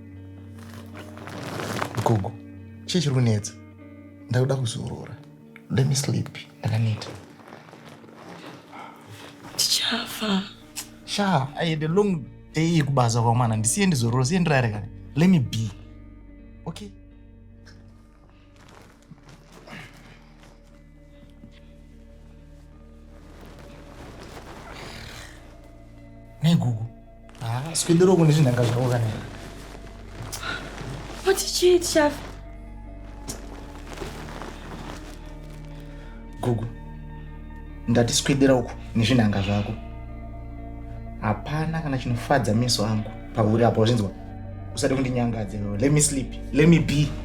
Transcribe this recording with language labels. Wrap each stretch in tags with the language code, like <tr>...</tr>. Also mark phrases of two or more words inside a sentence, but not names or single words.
<sn>Gogo, chiri kunetsa. Ndakuda kuzorora.</sn> <en>Let me sleep.</en> <sn>Ndakaneta. Tichafa. Sha,</sn> <en>I had a long day</en> <sn>kubaza kwa mwana. Ndisiye ndizorora, siye ndirare kane.</sn> <en>Let me be. Okay?</en> <sn>Ne Gogo. Sikwendero kune zvinanga zvako kana.</sn> <en>What did you eat, chef?</en> <sn>Gogo. Ndati sikwendera uku nezvinanga zvako. Hapana kana chinofadza meso angu. Pauri apo zvinzwa. Usade kundinyangadze.</sn> <en>Let me sleep. Let me be.</en>